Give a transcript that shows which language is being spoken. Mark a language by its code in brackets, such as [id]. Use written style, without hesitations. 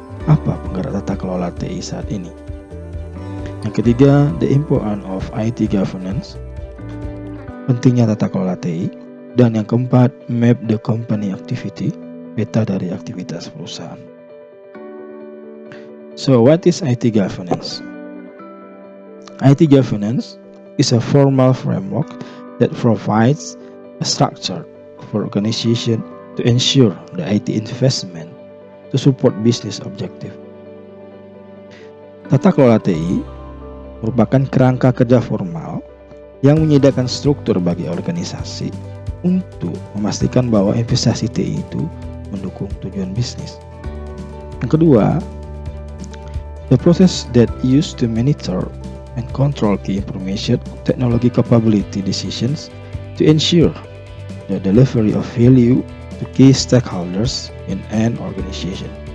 [id] Apa penggerak tata kelola TI saat ini? Yang ketiga, the importance of IT governance. Pentingnya tata kelola TI. Dan yang keempat, map the company activity. Peta dari aktivitas perusahaan. [en] So, what is IT governance? IT governance is a formal framework that provides a structure for organization to ensure the IT investment to support business objective. [id] Tata kelola TI merupakan kerangka kerja formal yang menyediakan struktur bagi organisasi untuk memastikan bahwa investasi TI itu mendukung tujuan bisnis. [en] Yang kedua, the process that used to monitor and control key information technology capability decisions to ensure the delivery of value to key stakeholders in an organization.